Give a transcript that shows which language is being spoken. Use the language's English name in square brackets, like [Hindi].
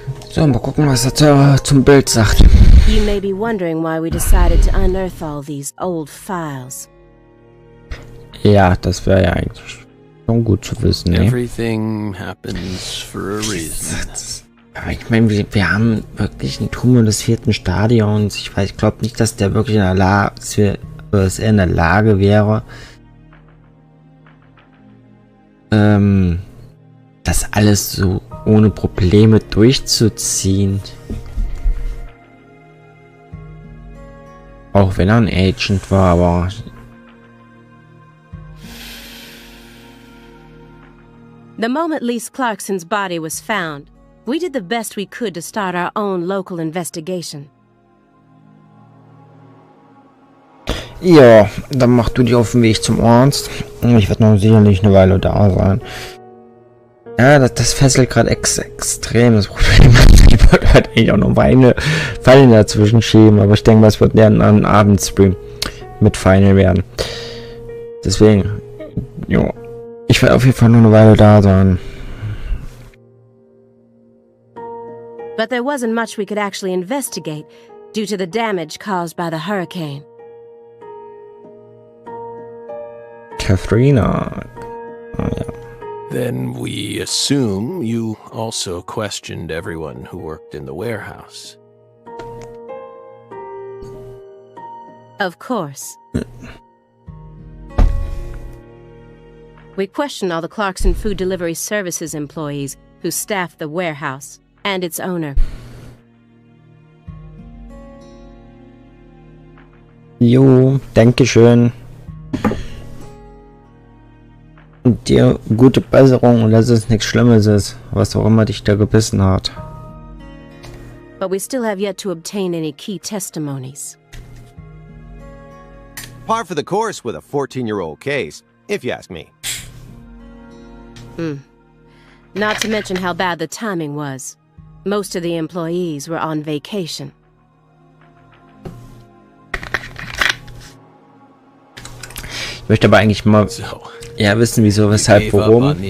[German] So, mal gucken, was er zum Bild sagt. [English] You may be wondering why we decided to unearth all these old files. [German] Ja, das wäre ja eigentlich schon gut zu wissen, ne? [English] Everything happens for a reason. [German] Aber ich meine, wir haben wirklich einen Tumor des 4. Stadions. Ich glaube nicht, dass der wirklich in der Lage, dass er in der Lage wäre, das alles so ohne Probleme durchzuziehen. Auch wenn er ein Agent war, aber [English] The moment Lise Clarkson's body was found, we did the best we could to start our own local investigation. [German] ja, dann mach du dich auf den Weg zum Arzt. Ich werde noch sicherlich eine Weile da sein. Ja, das fesselt gerade extrem. Das Problem ist, ich wollte halt eigentlich auch noch Weine dazwischen schieben, aber ich denke mal, es wird ein Abendstream mit Final werden. Deswegen, jo, ich werde auf jeden Fall noch eine Weile da sein. [English] But there wasn't much we could actually investigate due to the damage caused by the hurricane. [German] Katharina. Oh, ja. [English] Then we assume you also questioned everyone who worked in the warehouse. Of course. We questioned all the Clarkson Food Delivery Services employees who staffed the warehouse and its owner. [German] Jo, danke schön. Und dir gute Besserung und dass es nichts Schlimmes ist, was auch immer dich da gebissen hat. [English] But we still have yet to obtain any key testimonies. Par for the course with a 14-year-old case, if you ask me. Not to mention how bad the timing was. Most of the employees were on vacation. [German] Ich möchte aber eigentlich mal wissen, wieso, weshalb, warum.